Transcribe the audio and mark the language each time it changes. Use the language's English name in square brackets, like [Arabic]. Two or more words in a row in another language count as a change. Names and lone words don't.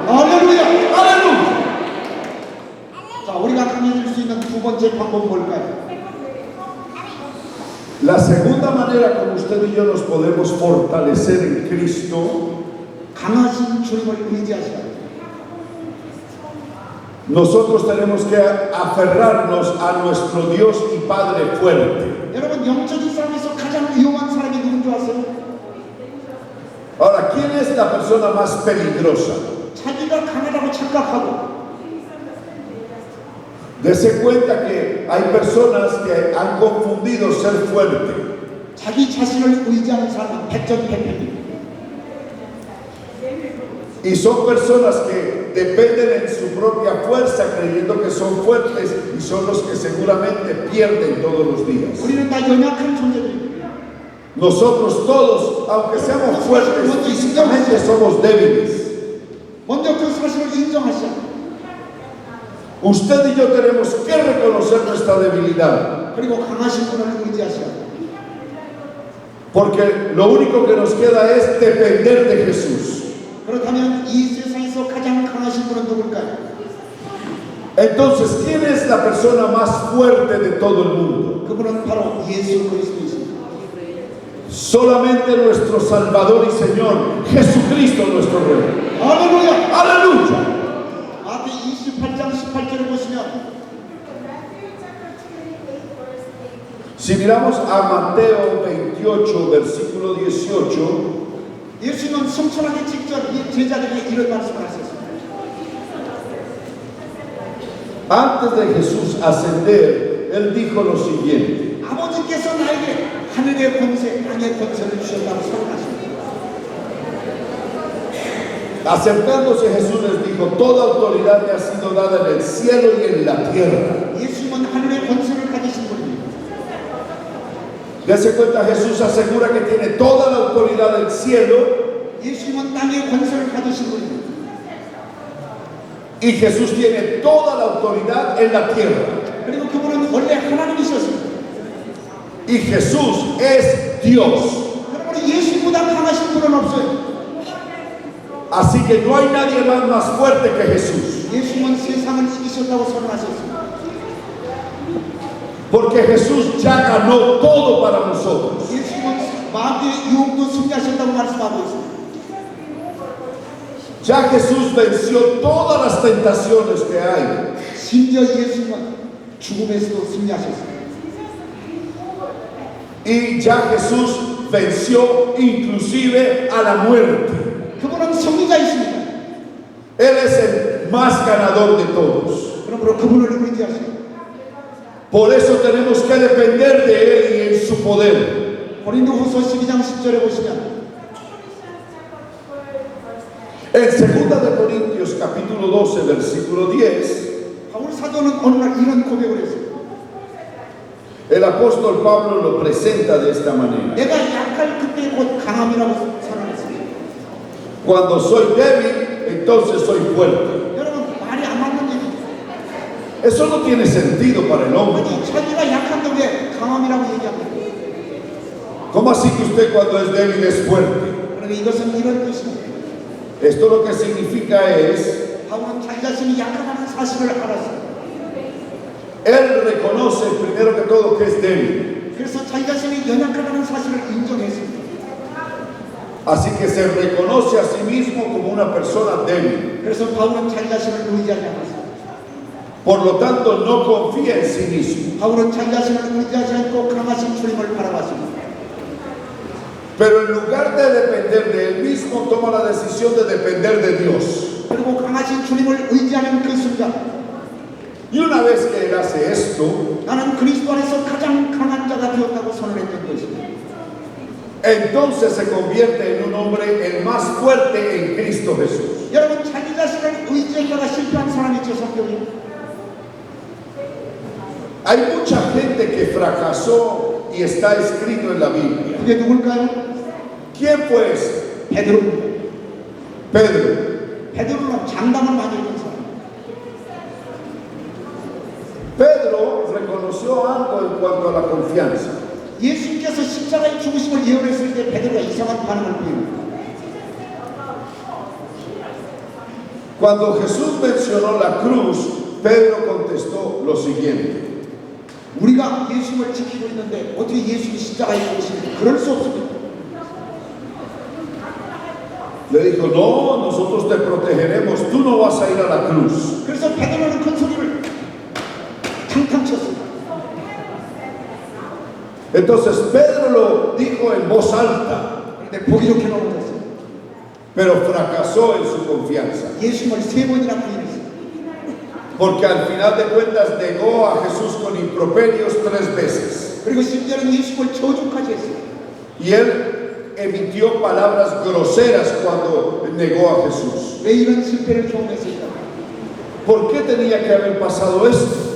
[Korean] 할렐루야! [Spanish] ¡Aleluya! [Korean] 자, 우리가 강해질 수 있는 두 번째 방법은 뭘까요? [Spanish] La segunda manera como usted y yo nos podemos fortalecer en Cristo, [Korean] 강하신 주님을 의지하셔야 돼요. [Spanish] nosotros tenemos que aferrarnos a nuestro Dios y Padre fuerte. [Korean] 여러분 영적인 삶에서 가장 위험한 사람이 누군 줄 아세요? [Spanish] Ahora, ¿quién es la persona más peligrosa? [Korean] 자기가 강하다고 착각하고 [Spanish] Dese cuenta que hay personas que han confundido ser fuerte. [Korean] 자기 자신을 의지하는 사람은 백전백패입니다. [Spanish] Y son personas que dependen en su propia fuerza creyendo que son fuertes y son los que seguramente pierden todos los días. [Korean] 우리는 다 연약한 존재들입니다. [Spanish] Nosotros todos, aunque seamos fuertes físicamente, somos débiles. [Korean] 먼저 그 사실을 인정하셔야 [Spanish] Usted y yo tenemos que reconocer nuestra debilidad, [Korean] 그리고 강하신 분을 의지하셔야 돼요. [Spanish] porque lo único que nos queda es depender de Jesús. [Korean] 그렇다면 이 세상에서 가장 강하신 분은 누굴까요? [Spanish] Entonces, ¿quién es la persona más fuerte de todo el mundo? [Korean] 그분은 바로 예수 그리스도이십니다. [Spanish] Solamente nuestro Salvador y Señor, Jesucristo nuestro Rey. [Korean] 할렐루야! [Spanish] ¡Aleluya! [Korean] 마태 28장 18절을 보시면 [Spanish] Si miramos a Mateo 28, versículo 18, [Korean] 예수님은 성천하기 직전 이 제자들에게 이런 말씀을 하셨습니다. [Spanish] antes de Jesús ascender, Él dijo lo siguiente: [Korean] 아버지께서 나에게 하늘의 권세, 땅의 권세를 주셨다고 선언하십니다. [Spanish] Acercándose Jesús les dijo: toda autoridad me ha sido dada en el cielo y en la tierra. [Korean] 예수님은 하늘의 권세를 가지신 분입니다. [Spanish] Dese cuenta, Jesús asegura que tiene toda la autoridad del cielo [Korean] 예수님은 땅의 권세를 가지신 분입니다. [Spanish] y Jesús tiene toda la autoridad en la tierra. [Korean] 그리고 그분은 원래 하나님이셨습니다. [Spanish] Y Jesús es Dios. [Korean] 그러므로 예수보다 강하신 분은 없어요. [Spanish] Así que no hay nadie más fuerte que Jesús. [Korean] 예수님은 세상을 이기셨다고 선언하셨습니다. [Spanish] Porque Jesús ya ganó todo para nosotros. [Korean] 예수님은 마귀의 유혹도 승리하셨다고 말씀하고 있습니다. [Spanish] Ya Jesús venció todas las tentaciones que hay. [Korean] 심지어 예수님은 죽음에서도 승리하셨습니다. [Spanish] Y ya Jesús venció inclusive a la muerte. [Korean] 그분은 승리자이십니다. [Spanish] Él es el más ganador de todos. [Korean] 그러므로 그분을 의지하시고 [Spanish] Por eso tenemos que depender de Él y en su poder. [Korean] 고린도후서 12장 10절에 보시면 [Spanish] En 2 de Corintios capítulo 12 versículo 10, [Korean] 바울 사도는 어느 날 이런 고백을 했어요. [Spanish] el apóstol Pablo lo presenta de esta manera: [Korean] 내가 약할 그때 곧 강함이라고 선언했습니다. [Spanish] cuando soy débil, entonces soy fuerte. [Korean] 여러분 말이 안 맞는 얘기죠. [Spanish] Eso no tiene sentido para el hombre. [Korean] 아니 자기가 약한다고 약한데 강함이라고 얘기합니다. [Spanish] ¿Cómo así que usted cuando es débil es fuerte? [Korean] 그런데 이것은 이런 뜻입니다. [Spanish] Esto lo que significa es, [Korean] 바울은 자기 자신이 약하다는 사실을 알았어요. [Spanish] él reconoce primero que todo que es débil. [Korean] 그래서 자기 자신이 연약하다는 사실을 인정했습니다. [Spanish] Así que se reconoce a sí mismo como una persona débil. [Korean] 그래서 바울은 자기 자신을 의지하지 않았어요. [Spanish] Por lo tanto, no confía en sí mismo. [Korean] 바울은 자기 자신을 의지하지 않고 강하신 주님을 바라봤습니다. [Spanish] Pero en lugar de depender de él mismo, toma la decisión de depender de Dios. [Korean] 그리고 강하신 주님을 의지하는 그 순간 [Spanish] Y una vez que él hace esto, [Korean] 나는 그리스도 안에서 가장 강한 자가 되었다고 선언했던 것입니다. [Spanish] entonces se convierte en un hombre el más fuerte en Cristo Jesús. [Korean] 여러분 자기 자신을 의지하다가 실패한 사람이 있죠, 성경에. [Spanish] Hay mucha gente que fracasó y está escrito en la Biblia. [Korean] 그게 누굴까요? [Spanish] ¿Quién fue ese? [Korean] 베드로입니다. [Spanish] Pedro. [Korean] 베드로는 장담을 많이 했던 사람. [Spanish] Pedro reconoció algo en cuanto a la confianza. [Korean] 예수님께서 십자가의 죽으심을 예언했을 때 베드로가 이상한 반응을 보입니다. [Spanish] Cuando Jesús mencionó la cruz, Pedro contestó lo siguiente. [Korean] 우리가 예수님을 지키고 있는데 어떻게 예수님이 십자가에 죽으십니까? 그럴 수 없습니다. [Spanish] Le dijo, no, nosotros te protegeremos, tú no vas a ir a la cruz. [Korean] 그래서 베드로는 큰 소리를 탕탕 쳤습니다. [Spanish] Entonces Pedro lo dijo en voz alta, [Korean] 그런데 보기 좋게 넘어졌어요. [Spanish] pero fracasó en su confianza. [Korean] 예수님을 3번이나 부인했어요. [Spanish] Porque al final de cuentas negó a Jesús con improperios 3 veces. [Korean] 그리고 심지어는 예수님을 저주까지 했어요. [Spanish] Y él emitió palabras groseras cuando negó a Jesús. [Korean] 왜 이런 실패를 경험했을까? [Spanish] ¿Por qué tenía que haber pasado esto?